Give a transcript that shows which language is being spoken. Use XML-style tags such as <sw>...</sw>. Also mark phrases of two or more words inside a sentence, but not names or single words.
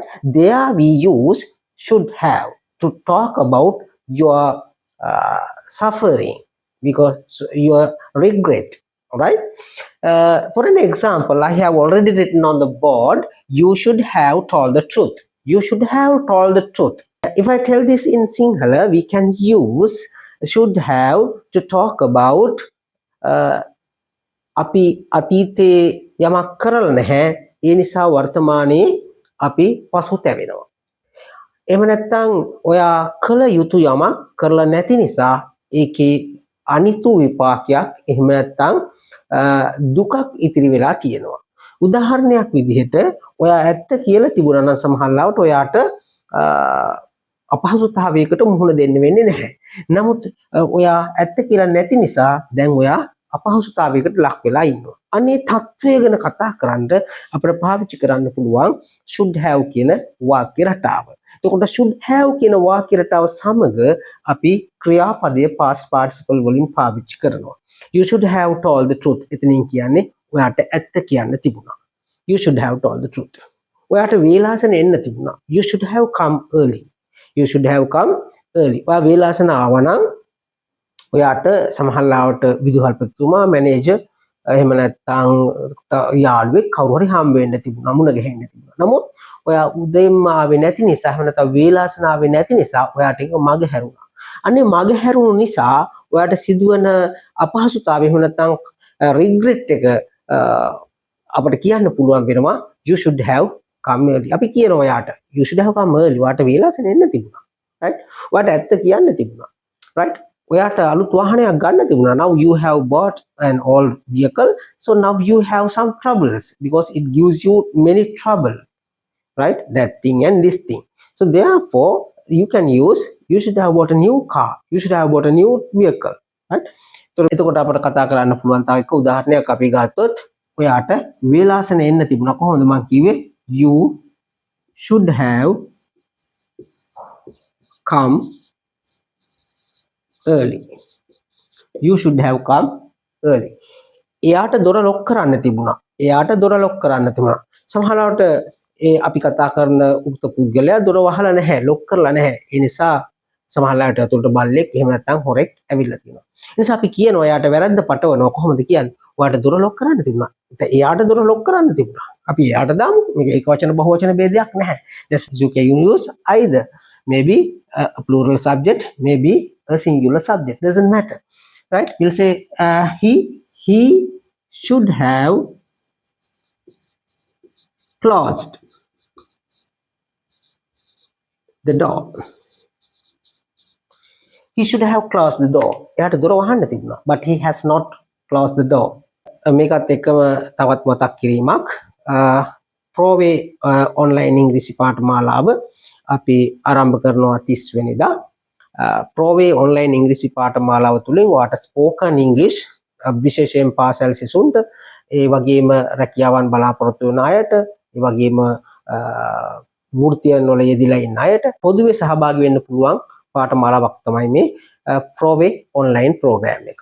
<en>There we use should have to talk about your suffering because your regret. Right? For an example, I have already written on the board, you should have told the truth. You should have told the truth. If I tell this in Sinhala, we can use should have to talk about</en> <si>අපි අතීතයේ යමක් කරලා නැහැ ඒ නිසා වර්තමානයේ අපි පසුතැවෙනවා. එහෙම නැත්නම් ඔයා කළ යුතු යමක් කරලා නැති නිසා ඒකේ අනිතු විපාකයක් එහෙම නැත්නම් දුකක් ඉතිරි වෙලා තියෙනවා. උදාහරණයක් විදිහට ඔයා ඇත්ත කියලා තිබුණා නම් සමහරවිට ඔයාට අපහසුතාවයකට මුහුණ දෙන්න වෙන්නේ නැහැ. නමුත් ඔයා ඇත්ත කියලා නැති නිසා දැන් ඔයා අපහසුතාවයකට ලක් වෙලා ඉන්නවා. අනේ තත්වය ගැන කතා කරන්න අපිට පාවිච්චි කරන්න පුළුවන්</si> <en>should have</en> <si>කියන වාක්‍ය රටාව. එතකොට</si> <en>should have</en> <si>කියන වාක්‍ය රටාව සමග අපි ක්‍රියාපදයේ</si> <en>past participle</en> <si>වලින් පාවිච්චි කරනවා.</si> <en>You should have told the truth.</en> <si>එතනින් කියන්නේ ඔයාට ඇත්ත කියන්න තිබුණා.</si> <en>You should have told the truth.</en> <si>ඔයාට වේලාසන එන්න තිබුණා.</si> <en>You should have come early. You should have come early.</en> <si>ඔයා වේලාසන ආවනම් ඔයාට සමහරවිට විදුහල්පතිතුමා මැනේජර් එහෙම නැත්නම් යාළුවෙක් කවුරු හරි හම්බ වෙන්න තිබුණා මුණ ගැහෙන්න තිබුණා. නමුත් ඔයා උදේම ආවේ නැති නිසා එහෙම නැත්නම් වේලාසන ආවේ නැති නිසා ඔයාට ඒක මග හැරුණා. අනේ මග හැරුණු නිසා ඔයාට සිදුවන අපහසුතාවය එහෙම නැත්නම් රිග්‍රෙට් එක අපිට කියන්න පුළුවන් වෙනවා</si> <en>you should have come early.</en> <si>අපි කියනවා ඔයාට</si> <en>you should have come early.</en> <si>ඔයාට වේලාසන එන්න තිබුණා. right? ඔයාට ඇත්ත කියන්න තිබුණා. right? ඔයාට අලුත් වාහනයක් ගන්න තිබුණා.</si> <en>Now you have bought an old vehicle, so now you have some troubles because it gives you many trouble, right? That thing and this thing. So therefore you can use you should have bought a new car, you should have bought a new vehicle, right?</en> <si>So එතකොට අපිට කතා කරන්න පුළුවන් තව එක උදාහරණයක් අපි ගත්තොත් ඔයාට වේලාසන එන්න තිබුණා. කොහොමද මම කිව්වේ?</si> <en>You should have come early. You should have come early.</en> <si>එයාට දොර ලොක් කරන්න තිබුණා. එයාට දොර ලොක් කරන්න තිබුණා. සමහරවිට අපි කතා කරන උක්ත පුද්ගලයා දොර වහලා නැහැ, ලොක් කරලා නැහැ. ඒ නිසා සමහරවිට අතුලට බල්ලෙක් එහෙම නැත්නම් හොරෙක් ඇවිල්ලා තියෙනවා. ඒ නිසා අපි කියනවා එයාට වැරද්ද පටවනවා. කොහොමද කියන්නේ? ඔයාට දොර ලොක් කරන්න තිබුණා. එයාට දොර ලොක් කරන්න තිබුණා. අපි එයාට දාමු. මේක ඒක වචන බහුවචන ભેදයක් නැහැ.</si> <en>Just you can use either. Maybe a plural subject, maybe a singular subject, doesn't matter, right? We'll say he should have closed the door. He should have closed the door.</en> <si>එයාට දොර වහන්න තිබුණා,</si> <en>but he has not closed the door.</en> <si>මේකත් එක්කම තවත් මතක් කිරීමක් ප්‍රෝවේ ඔන්ලයින් ඉංග්‍රීසි පාඨමාලාව අපි ආරම්භ කරනවා 30 වෙනිදා. ප්‍රෝවේ ඔන්ලයින් ඉංග්‍රීසි පාඨමාලාව තුලින් ඔයාට ස්පෝකන් ඉංග්‍රීසි විශේෂයෙන් පාසල් සිසුන්ට ඒ වගේම රැකියාවන් බලාපොරොත්තු වෙන අයට ඒ වගේම වෘත්තියන් වල යෙදিলা ඉන්න අයට පොදුවේ සහභාගී වෙන්න පුළුවන් පාඨමාලාවක් තමයි මේ ප්‍රෝවේ ඔන්ලයින් ප්‍රෝග්‍රෑම් එක.</si>